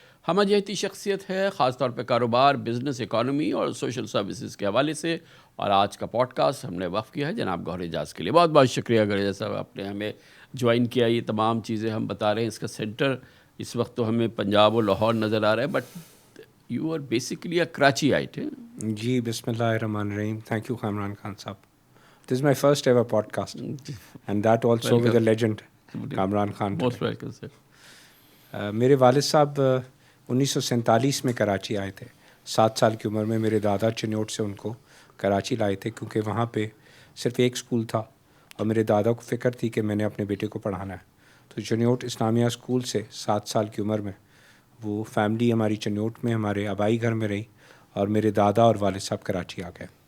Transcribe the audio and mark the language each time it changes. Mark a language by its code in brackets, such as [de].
[ur] ہمہ جہتی شخصیت ہے، خاص طور پہ کاروبار، بزنس، اکانومی اور سوشل سروسز کے حوالے سے، اور آج کا پوڈ کاسٹ ہم نے وقف کیا ہے جناب گوہر اعجاز کے لیے۔ بہت بہت شکریہ گوہر اعجاز صاحب، آپ نے ہمیں جوائن کیا۔ یہ تمام چیزیں ہم بتا رہے ہیں، اس کا سینٹر اس وقت تو ہمیں پنجاب اور لاہور نظر آ رہا ہے، [en] But you are basically a Karachiite. [ar] جی بسم اللہ الرحمن الرحیم. [en] Thank you Kamran Khan صاحب. This is my first ever podcast and that also with a legend Kamran Khan. Most welcome sir. [ur] میرے والد صاحب 1947 میں کراچی آئے تھے۔ 7 سال کی عمر میں میرے دادا چنیوٹ سے ان کو کراچی لائے تھے، کیونکہ وہاں پہ صرف ایک اسکول تھا اور میرے دادا کو فکر تھی کہ میں نے اپنے بیٹے کو پڑھانا ہے، تو چنیوٹ اسلامیہ اسکول سے 7 سال کی عمر میں وہ فیملی ہماری چنیوٹ میں ہمارے آبائی گھر میں رہی، اور میرے دادا اور والد صاحب کراچی آ گئے،